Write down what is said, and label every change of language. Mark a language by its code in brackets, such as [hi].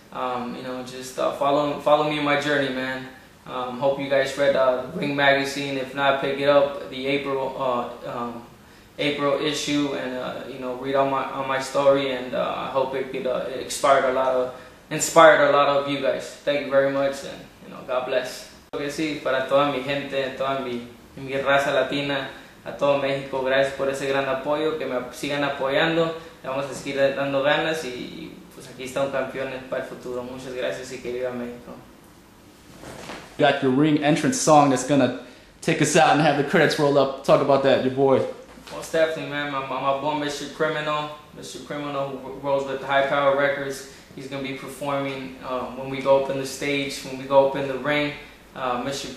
[en] You know, just follow me in my journey, man. Hope you guys read the Ring magazine. If not, pick it up, the April issue, and you know, read on my story. And I hope it could inspired a lot of you guys. Thank you very much, and you know, God bless. [es] Que sí, para toda mi gente, toda mi raza latina, a todo México, gracias por ese gran apoyo, que me sigan apoyando, le vamos a seguir dando ganas y pues aquí está un campeón para el futuro. Muchas gracias y que viva México. [en] You got your ring entrance song that's gonna take us out and have the credits roll up. Talk about that, your boy. Most definitely, man. My boy, Mr. Criminal, who rolls with High Power Records. He's gonna be performing when we go up in the stage, when we go up in the ring. Mr.